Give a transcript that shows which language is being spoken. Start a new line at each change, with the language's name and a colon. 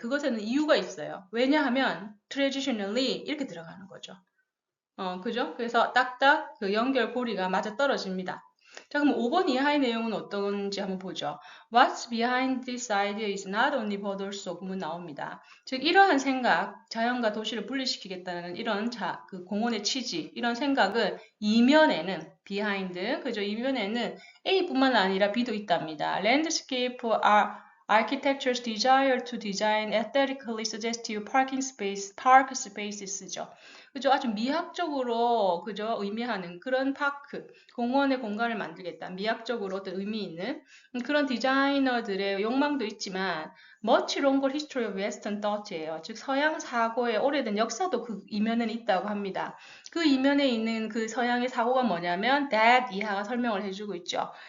Korean: 그것에는 이유가 있어요. 왜냐하면 traditionally 이렇게 들어가는 거죠. 그죠? 그래서 딱딱 그 연결고리가 맞아 떨어집니다. 자, 그럼 5번 이하의 내용은 어떤지 한번 보죠.
English: What's behind this idea is not only but also
Korean: 구문 나옵니다. 즉, 이러한 생각, 자연과 도시를 분리시키겠다는 이런 그 공원의 취지, 이런 생각은 이면에는, behind, 그죠? 이면에는 A뿐만 아니라 B도 있답니다.
English: Landscape architecture's desire to design aesthetically suggestive park spaces죠.
Korean: 그죠? 아주 미학적으로 그죠? 의미하는 그런 파크, 공원의 공간을 만들겠다. 미학적으로 어떤 의미 있는 그런 디자이너들의 욕망도 있지만
English: much longer history of Western thought
Korean: 예요. 즉 서양 사고의 오래된 역사도 그 이면에는 있다고 합니다. 그 이면에 있는 그 서양의 사고가 뭐냐면 that 이하가 설명을 해주고 있죠.